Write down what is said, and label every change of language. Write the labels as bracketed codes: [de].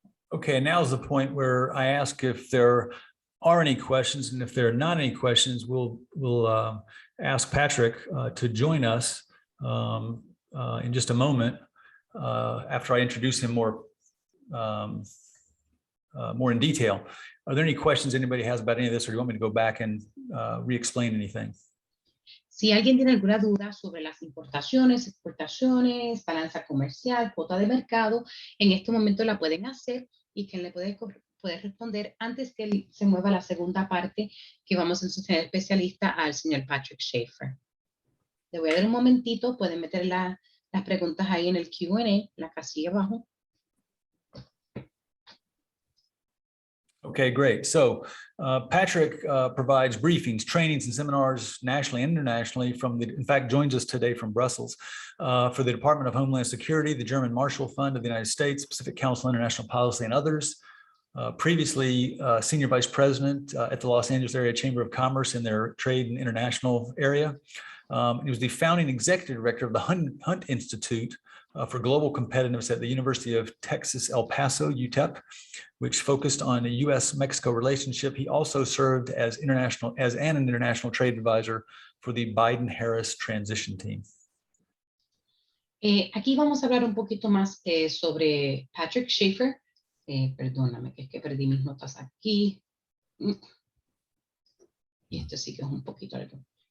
[en] Okay, now is the point where I ask if there are any questions, and if there are not any questions, we'll ask Patrick to join us in just a moment. after I introduce him more in detail. Are there any questions anybody has about any of this, or do you want me to go back and re-explain anything? [es] Si alguien tiene alguna duda sobre las importaciones, exportaciones, balanza comercial, cuota de mercado, en este momento la pueden hacer y quien le puede responder antes que se mueva a la segunda parte que vamos a enseñar especialista al señor Patrick Schaefer. Le voy a dar un momentito, pueden meter las preguntas ahí en el Q&A, la casilla abajo. [en] Okay, great. So Patrick provides briefings, trainings, and seminars nationally and internationally in fact, joins us today from Brussels for the Department of Homeland Security, the German Marshall Fund of the United States, Pacific Council on International Policy, and others. Previously, Senior Vice President at the Los Angeles Area Chamber of Commerce in their Trade and International area. He was the founding executive director of the Hunt Institute for Global Competitiveness at the University of Texas, El Paso, UTEP, which focused on a U.S.-Mexico relationship. He also served as an international trade advisor for the Biden-Harris transition team. [es] Aquí vamos a hablar un poquito más sobre Patrick Schaefer. Perdóname, que es que perdí mis notas aquí. Y esto sí que es un poquito algo.